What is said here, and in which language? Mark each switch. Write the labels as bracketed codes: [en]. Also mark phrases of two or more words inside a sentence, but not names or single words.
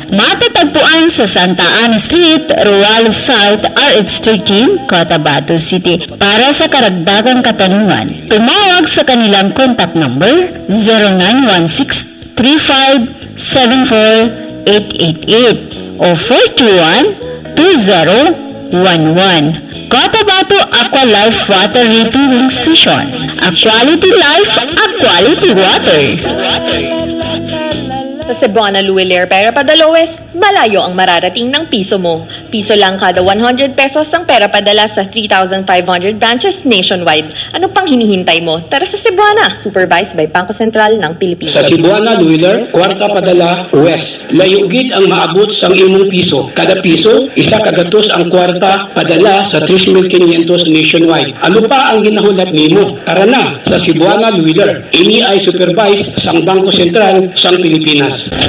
[tl] Matatagpuan sa Santa Ana Street, Rural South, RH13, Cotabato City. Para sa karagdagang katanungan, tumawag sa kanilang contact number 0916-3574-888 o 421-2011. Cotabato Aqua Life Water Refilling Station. [en] A quality life, a quality water. [tl] Sa Cebuana Luwilier Pera Padala West, malayo ang mararating ng piso mo. Piso lang kada 100 pesos ang pera padala sa 3,500 branches nationwide. Ano pang hinihintay mo? Tara sa Cebuana, [en] supervised by Bangko Sentral ng Pilipinas. [hil] Sa Cebuana Luwilier, kwarta padala West. Layugid ang maabot sang imong piso. Kada piso, isa kagatos ang kwarta padala sa 3,500 nationwide. Ano pa ang ginahulat nimo? Tara na sa Cebuana Luwilier. Ini ay supervised sang Bangko Sentral sang Pilipinas.